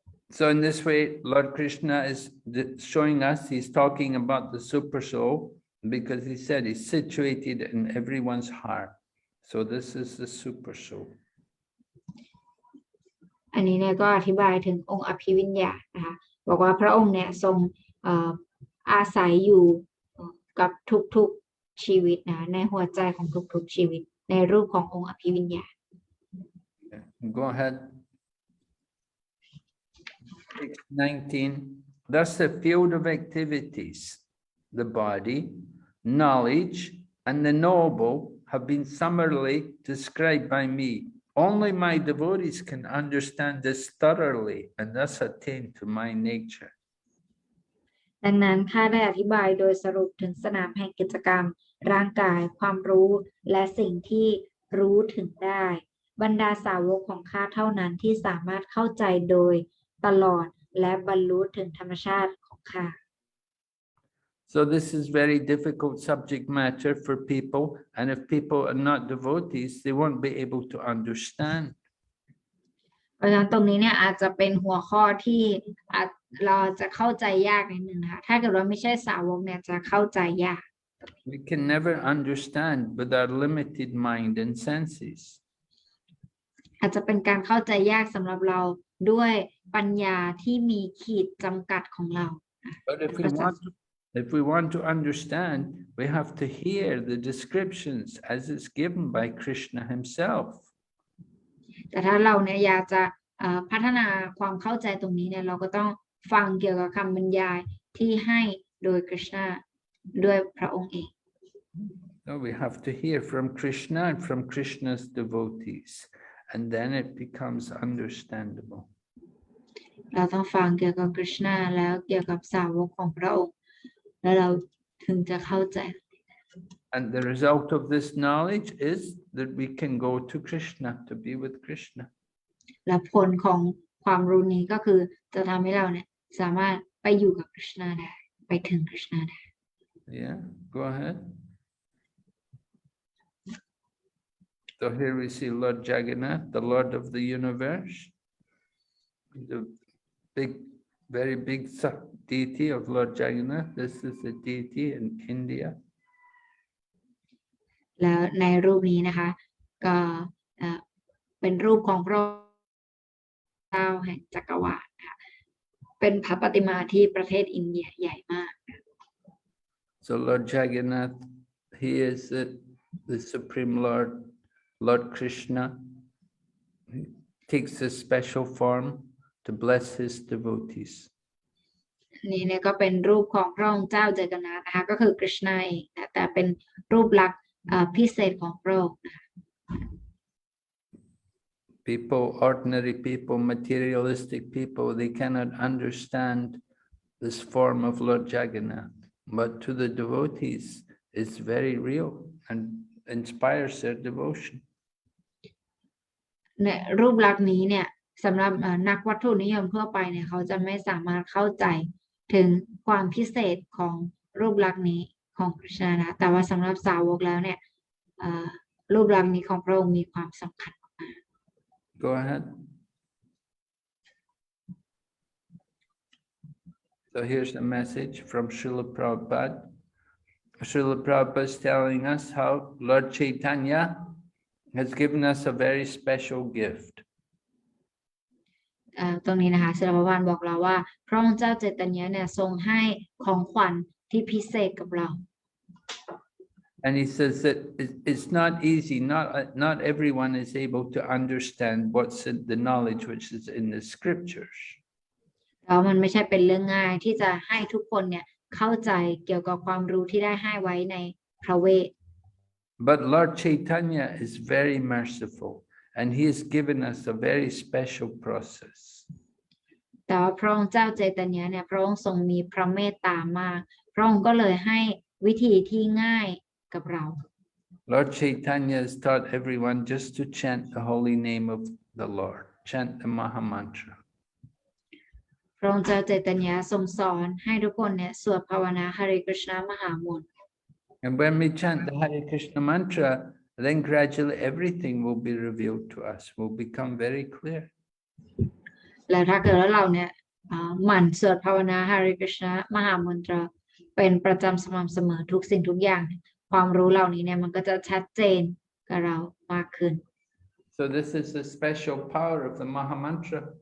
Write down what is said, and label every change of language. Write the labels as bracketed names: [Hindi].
[English] So in this way, Lord Krishna is showing us, he's talking about the super soul because he said he's situated in everyone's heart. So this is the super soul. [Thai] อันนี้เนี่ยก็อธิบายถึงองค์อภิวิญญาณนะคะบอกว่าพระองค์เนี่ยทรงอาศัยอยู่กับทุกๆชีวิตนะในหัวใจของทุกๆชีวิตในรูปขององค์อภิวิญญาณ [English] Go ahead. 19. Thus the field of activities, the body, knowledge, and the knowable have been summarily described by me. Only my devotees can understand this thoroughly and thus attain to my nature. [Thai] ดังนั้นข้าได้อธิบายโดยสรุปถึงสนามแห่งกิจกรรมร่างกายความรู้และสิ่งที่รู้ถึงได้บรรดาสาวกของข้าเท่านั้นที่สามารถเข้าใจโดยตลอดและบรรลุถึงธรรมชาติของข้า [English] So this is very difficult subject matter for people, and if people are not devotees, they won't be able to understand. [Thai] เพราะฉะนั้นตรงนี้เนี่ยอาจจะเป็นหัวข้อที่เราจะเข้าใจยากนิดนึงนะคะถ้าเกิดว่าไม่ใช่สาวกเนี่ยจะเข้าใจยาก [English] We can never understand with our limited mind and senses. [Thai] อาจจะเป็นการเข้าใจยากสำหรับเราด้วยปัญญาที่มีขีดจำกัดของเรา [English] But if we want to understand, we have to hear the descriptions as it's given by Krishna himself. [Thai] แต่ถ้าเราเนี่ยอยากจะพัฒนาความเข้าใจตรงนี้เนี่ยเราก็ต้องฟังเกี่ยวกับคำบรรยายที่ให้โดยคริชนาด้วยพระองค์เอง [English] So we have to hear from Krishna and from Krishna's devotees, and then it becomes understandable. [Thai] เราต้องฟังเกี่ยวกับคริชนาแล้วเกี่ยวกับสาวกของพระองค์แล้วเราถึงจะเข้าใจ [English] And the result of this knowledge is that we can go to Krishna, to be with Krishna. [Thai] และผลของความรู้นี้ก็คือจะทำให้เราเนี่ยสามารถไปอยู่กับคริชนาได้ไปถึงคริชนาได้ [English] Yeah, go ahead. So here we see Lord Jagannath, the Lord of the universe, the big, very big deity of Lord Jagannath. This is a deity in India. [Thai] แล้วในรูปนี้นะคะก็เป็นรูปของพระเจ้าแห่งจักรวาลนะคะเป็นพระปฏิมาที่ประเทศอินเดียใหญ่มาก [English] So Lord Jagannath, he is the Supreme Lord, Lord Krishna. He takes a special form to bless his devotees. [Thai] นี่เนี่ยก็เป็นรูปของพระองค์เจ้าจักรนาถนะคะก็คือกฤษณาเองนะแต่เป็นรูปลักษณ์พิเศษของพระองค์นะคะ [English] People, ordinary people, materialistic people, they cannot understand this form of Lord Jagannath, but to the devotees, it's very real and inspires their devotion. [Thai] ในรูปลักษณ์นี้เนี่ยสำหรับนักวัตถุนิยมทั่วไปเนี่ยเขาจะไม่สามารถเข้าใจถึงความพิเศษของรูปลักษณ์นี้ของคริชนานะแต่ว่าสำหรับสาวกแล้วเนี่ยรูปลักษณ์นี้ของพระองค์มีความสำคัญมาก [English] Go ahead. So here's a message from Srila Prabhupada. Srila Prabhupada is telling us how Lord Chaitanya has given us a very special gift. [Thai] ตรงนี้นะคะศิลปวานบอกเราว่าพระองค์เจ้าเจตญะเนี่ยทรงให้ของขวัญที่พิเศษกับเรา [English] And he says that it's not easy, not everyone is able to understand what's in the knowledge which is in the scriptures. [Thai] แล้วมันไม่ใช่เป็นเรื่องง่ายที่จะให้ทุกคนเนี่ยเข้าใจเกี่ยวกับความรู้ที่ได้ให้ไว้ในพระเวท [English] But Lord Chaitanya is very merciful, and he has given us a very special process. [Thai] แต่ว่าพระองค์เจ้าเจตญะเนี่ยพระองค์ทรงมีพระเมตตามากพระองค์ก็เลยให้วิธีที่ง่ายกับเรา [English] Lord Chaitanya has taught everyone just to chant the holy name of the Lord, chant the Maha Mantra. [Thai] พระองค์เจ้าเจตญะทรงสอนให้ทุกคนเนี่ยสวดภาวนาหริกฤษณมหามนต์ [English] And when we chant the Hare Krishna mantra, then gradually everything will be revealed to us, will become very clear. [Thai] แล้วถ้าเกิดว่าเราเนี่ยหมั่นสวดภาวนาหริกฤษณมหามนตราเป็นประจำสม่ำเสมอทุกสิ่งทุกอย่างความรู้เหล่านี้เนี่ยมันก็จะชัดเจนกับเรามากขึ้น [English] So this is the special power of the Maha Mantra.